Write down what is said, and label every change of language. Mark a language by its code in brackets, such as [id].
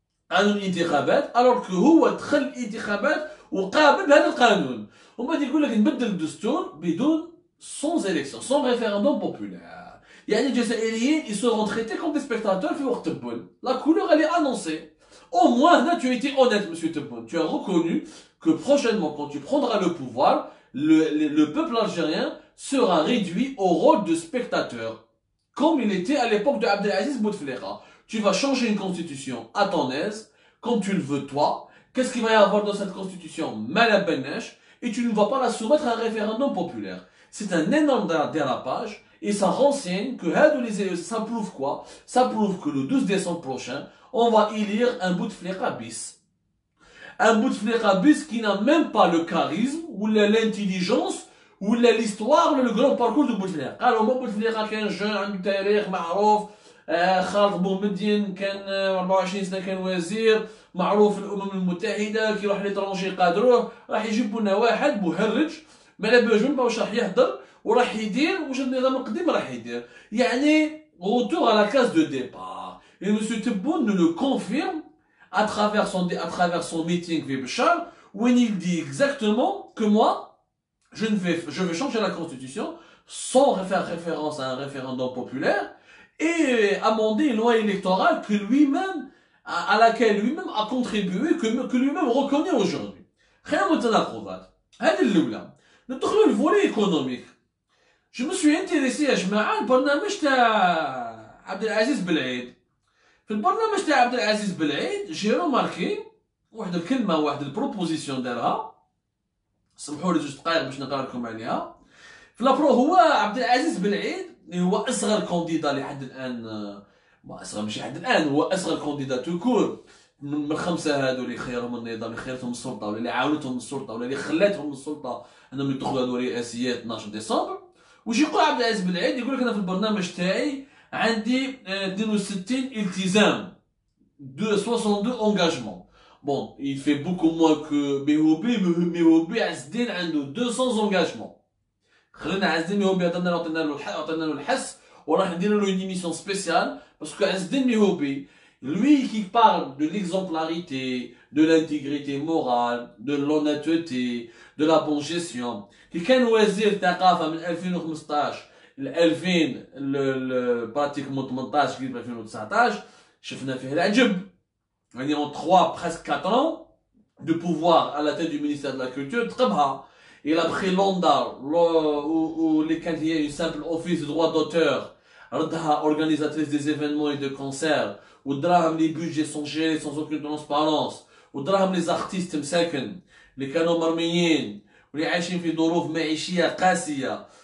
[ar] قانون الانتخابات الوغ هو دخل الانتخابات وقابل بهذا القانون ومن بعد يقول لك نبدل الدستور بدون [fr] sans élection sans référendum populaire [ar] يعني الجزائريين [fr] ils seront traités comme des spectateurs [ar] في وقت تبون [fr] la couleur elle est annoncée au moins là tu as été honnête monsieur Tebboune tu as reconnu que prochainement quand tu prendras le pouvoir le peuple algérien sera réduit au rôle de spectateur comme il était à l'époque de Abdelaziz Bouteflika. Tu vas changer une constitution à ton aise, comme tu le veux toi. Qu'est-ce qu'il va y avoir dans cette constitution? Malabenesh, et tu ne vas pas la soumettre à un référendum populaire. C'est un énorme dérapage, et ça renseigne que ça prouve quoi? Ça prouve que le 12 décembre prochain, on va élire un Bouteflika bis. Un Bouteflika bis qui n'a même pas le charisme, ou l'intelligence, ولا l'histoire ولا le grand parcours de Bouteflika [ar] قالوا ما بوتفليقه كان جون عنده تاريخ معروف خالد بومدين كان 24 سنه كان وزير معروف في الامم المتحده، كي يروح ليترونجي يقادروه، راح يجيبوا لنا واحد مهرج ما على بالوش واش راح يهضر وراح يدير واش النظام القديم راح يدير. [fr] يعني retour à la case de départ. Et M. Tebboune nous le confirme à travers son meeting في Béchar, où il dit exactement que moi, je vais changer la constitution sans faire référence à un référendum populaire et amender une loi électorale que lui-même, à laquelle lui-même a contribué, que lui-même reconnaît aujourd'hui. [ar] خلينا نتناقضات. هذه الأولى. ندخلوا الفولي économique. [fr] Je me suis intéressé [ar] يا جماعة البرنامج تاع عبد العزيز بالعيد. في البرنامج تاع عبد العزيز بالعيد جي روماركي واحد الكلمة واحد البروبوزيسيون دارها، سمحوا لي جوج دقائق باش نقرا لكم عليها. في لابرو هو عبد العزيز بالعيد اللي هو أصغر كونديدا لحد الآن، ما أصغر ماشي حد الآن، هو أصغر كونديدا توكور من الخمسة هادو اللي خيرهم النظام، اللي خيرتهم السلطة ولا اللي عاونتهم السلطة ولا اللي خلاتهم السلطة أنهم يدخلوا هادو رئاسيات 12 ديسمبر. واش يقول عبد العزيز بالعيد؟ يقول لك أنا في البرنامج تاعي عندي 62 التزام، 62 engagement. [fr] Bon, il fait beaucoup moins que Mehoubi عز الدين عنده 200 engagement. [ar] خلينا عز الدين ميهوبي عطينا له الحس وراح ندير له [fr] une émission spéciale parce que عز الدين ميهوبي lui qui parle de l'exemplarité, de l'intégrité morale, de l'honnêteté, de la bonne gestion. [ar] qui كان وزير ثقافة من 2015 ل 2000 pratiquement 18 قريب 2019 شفنا فيه العجب. [fr] يعني en 3 presque 4 ans de pouvoir à la tête du ministère de la Culture تقبها. Il a pris l'ONDA où les quand il y a une simple office de droit d'auteur ردها organisatrice des événements et de concerts ودراهم les budgets sont gérés sans aucune transparence ودراهم les artistes [ar] مساكن اللي كانوا مرميين واللي عايشين في ظروف معيشيه قاسيه.